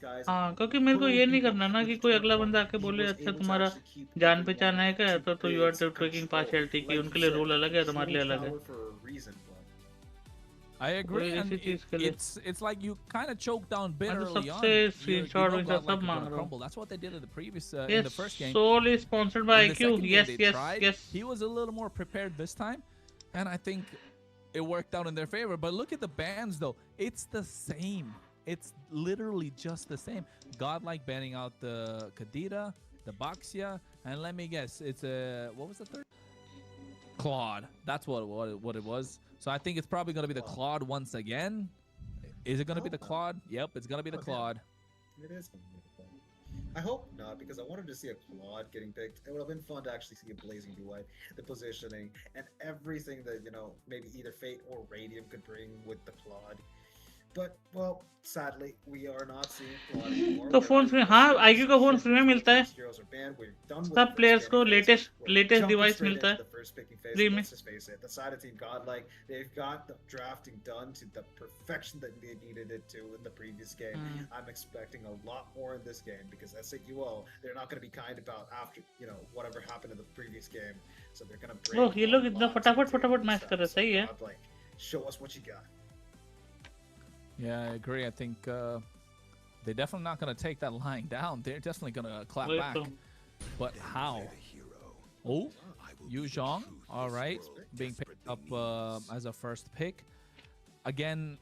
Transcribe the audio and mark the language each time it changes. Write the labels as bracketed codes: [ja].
[hi] हाँ, क्योंकि मेरे को ये नहीं करना ना कि कोई अगला बंदा आके बोले अच्छा तुम्हारा जान पहचान है क्या, तो [en] you are taking partiality [hi] की. उनके लिए रूल अलग है, तुम्हारे लिए अलग है. [en] I agree, and it's like you kind of choked down Bid early on. That's what they did in the previous in the first game. Soul is sponsored by iQOO. Yes. He was a little more prepared this time, and I think it worked out in their favor. But look at the bans, though. It's the same. It's literally just the same. GodLike banning out the Kadira, the Baxia, and let me guess, it's a what was the third? Claude. That's what it was. So I think it's probably going to be the Claude once again. Is it going to be the Claude? Yep, it's going to be the Claude. It is going to be the Claude. I hope not, because I wanted to see a Claude getting picked. It would have been fun to actually see a Blazing UI, the positioning, and everything that, maybe either Fate or Radium could bring with the Claude. But, well, sadly, we are not seeing Claude anymore. [hi] तो phone free, हाँ, iQOO का phone free में मिलता है. सब players को latest device मिलता है फ्री में. [en] The side of Team GodLike, they've got the drafting done to the perfection that they needed it to in the previous game. I'm expecting a lot more in this game because SO-DIMM, they're not going to be kind about after, whatever happened in the previous game. So they're going to bring. [hi] Oh, ये लोग इतना फटाफट match कर रहे हैं, सही है. [en] Show us what you got. Yeah, I agree. I think they're definitely not going to take that lying down. They're definitely going to clap back. But how? Oh, Yu Zhong, all right, being picked. up as a first pick. Again,